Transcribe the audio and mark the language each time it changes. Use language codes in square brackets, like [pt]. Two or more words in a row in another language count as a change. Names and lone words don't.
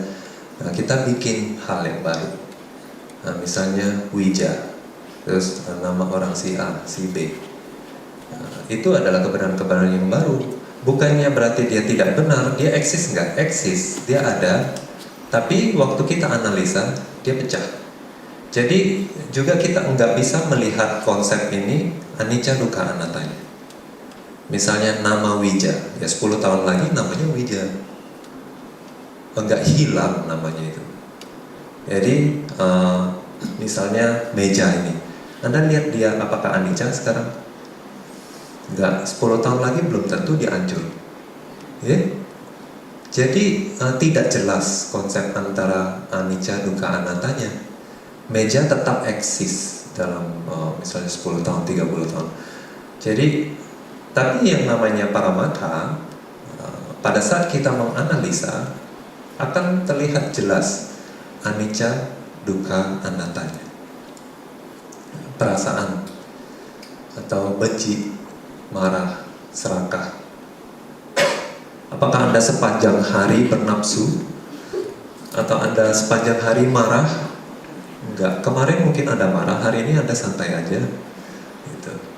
[id] Nah, kita bikin hal yang baru. Nah, misalnya Ouija, terus nama orang si A, si B. Nah, itu adalah kebenaran-kebenaran yang baru. Bukannya berarti dia tidak benar, dia eksis nggak? Eksis, dia ada. Tapi waktu kita analisa, dia pecah. Jadi juga kita nggak bisa melihat konsep ini [pi] anicca dukkha anattanya. [id] Misalnya nama Ouija, ya 10 tahun lagi namanya Ouija. Enggak hilang namanya itu. Jadi misalnya meja ini, Anda lihat dia apakah anicca sekarang? Enggak, 10 tahun lagi belum tentu dia hancur. Ya? Jadi tidak jelas konsep antara [pi] anicca dukkha anattanya. [id] Meja tetap eksis dalam misalnya 10 tahun, 30 tahun. Jadi, tapi yang namanya paramatha, pada saat kita menganalisa, akan terlihat jelas [pi] anicca dukkha anattanya. [id] Perasaan atau benci, marah, serakah. Apakah Anda sepanjang hari bernafsu? Atau Anda sepanjang hari marah? Enggak, kemarin mungkin Anda marah, hari ini Anda santai aja gitu.